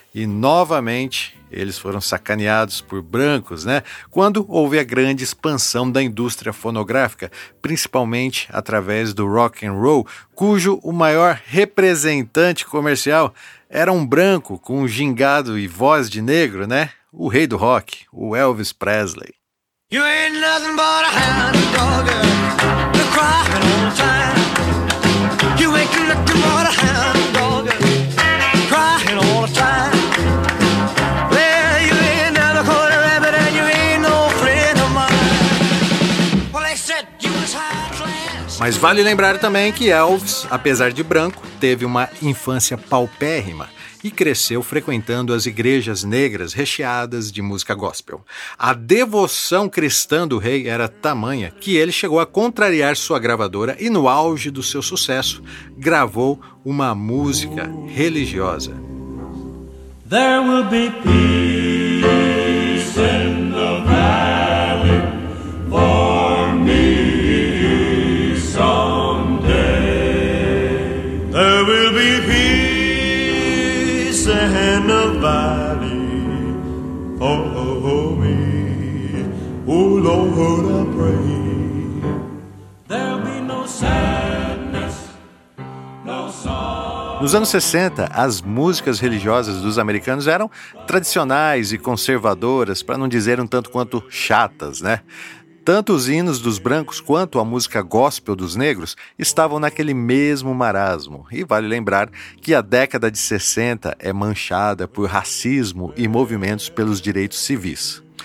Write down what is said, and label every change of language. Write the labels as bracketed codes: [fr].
[pt] E novamente, eles foram sacaneados por brancos, né? Quando houve a grande expansão da indústria fonográfica, principalmente através do rock and roll, cujo o maior representante comercial era um branco com um gingado e voz de negro, né? O rei do rock, o Elvis Presley. [en] You ain't nothing but a hound dog, crying all the time. You ain't nothing but a hound dog, crying all the time. Well, you ain't never caught a rabbit and you ain't no friend of mine. Well, they said you was high class. [pt] Mas vale lembrar também que Elvis, apesar de branco, teve uma infância paupérrima e cresceu frequentando as igrejas negras recheadas de música gospel. A devoção cristã do rei era tamanha que ele chegou a contrariar sua gravadora e, no auge do seu sucesso, gravou uma música religiosa. [en] There will be peace in the valley for me someday. There will be peace in the valley for me. Oh Lord, I pray. There'll be no sadness, no sorrow. [pt] Nos anos 60, as músicas religiosas dos americanos eram tradicionais e conservadoras, para não dizer um tanto quanto chatas, né? Tanto os hinos dos brancos quanto a música gospel dos negros estavam naquele mesmo marasmo. E vale lembrar que a década de 60 é manchada por racismo e movimentos pelos direitos civis.